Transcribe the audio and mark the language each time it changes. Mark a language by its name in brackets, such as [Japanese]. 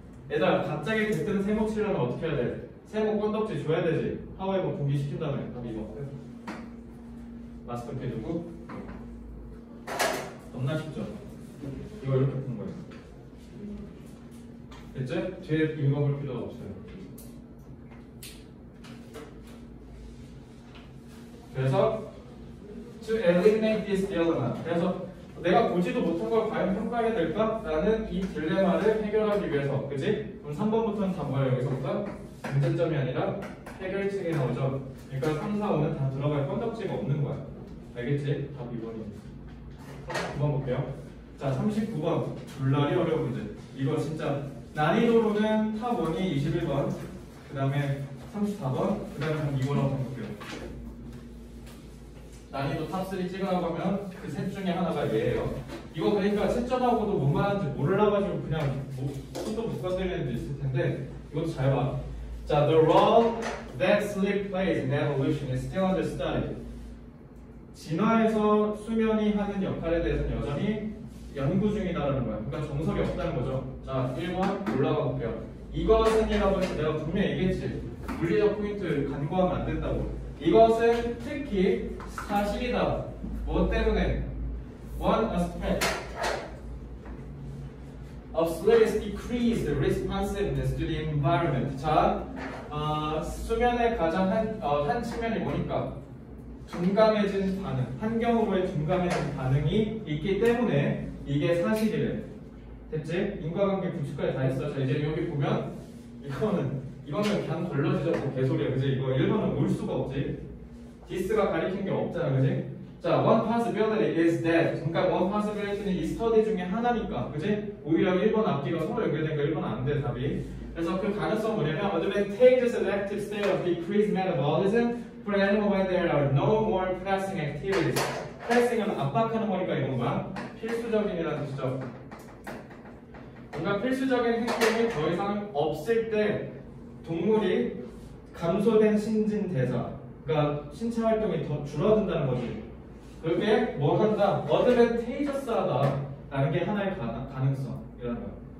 [Korean] 얘들아, 갑자기 들뜬 세모 치려면 어떻게 해야 돼? 세모 건덕지 줘야 되지. 하와이버 분기시킨 다음에 답이 이거. 마스크 빼주고. 너무나 쉽죠? 이거 이렇게 푸는 거예요. 됐죠? 뒤에 읽어볼 필요가 없어요. 그래서 [English] to eliminate this dilemma. [Korean] 그래서 내가 보지도 못한 걸 과연 평가해야 될까? 라는 이 딜레마를 해결하기 위해서. 그지? 그럼 3번부터는 다 뭐야? 여기서부터 문제점이 아니라 해결책이 나오죠. 그러니까 3, 4, 5는 다 들어갈 건덕지가 없는 거야. 알겠지? 답 2번입니다. 9번 볼게요. 자, 39번. 줄날이 어려운 문제. 이거 진짜 난이도로는 탑 1이 21번, 그 다음에 34번, 그 다음에 2번하고 볼게요. 난이도 탑 3 찍으라고 하면 그 셋 중에 하나가 얘예요. 이거 그러니까 채점하고도 뭔 말하는지 몰라가지고 그냥 손도 못 건드리는 데 있을 텐데 이것도 잘 봐. [English] 자, the role that sleep plays in evolution is still under study. [Korean] 진화에서 수면이 하는 역할에 대해서는 여전히 연구 중이다라는 거야. 그러니까 정석이 없다는 거죠. 자, 1번 올라가 볼게요. 이것은이라고 해서 내가 분명히 얘기했지. 물리적 포인트 간과하면 안 된다고. 이것은 특히 사실이다. 뭐 때문에? [English] One aspect of sleep is decreased responsiveness to the environment. [Korean] 자, 수면의 가장 한 측면이 뭐니까? 둔감해진 반응, 환경으로의 둔감해진 반응이 있기 때문에 이게 사실이래. 됐지? 인과관계 구축까지 다 했어. 자, 이제 여기 보면 이거는 그냥 걸러지죠. 뭐 개소리야, 그지? 이거 1번은 올 수가 없지. 디스가 가리킨 게 없잖아, 그지? [English] 자, one possibility is that. [Korean] 그러니까 [English] one possibility [Korean] 는 이 스터디 중에 하나니까, 그지? 오히려 1번 앞뒤가 서로 연결되니까 1번 안 돼, 답이. 그래서 그 가능성은 뭐냐면 [English] advantageous elective state of decreased metabolism for animal when there are no more pressing activities. [Korean] pressing은 압박하는 거니까 이건 뭐야? 필수적인이라는 뜻이죠. 뭔가 필수적인 행동이 더 이상 없을 때 동물이 감소된 신진대사, 그러니까 신체 활동이 더 줄어든다는 거지. 그게 뭐 한다? advantageous하다라는 게 하나의 가능성이라는 거야.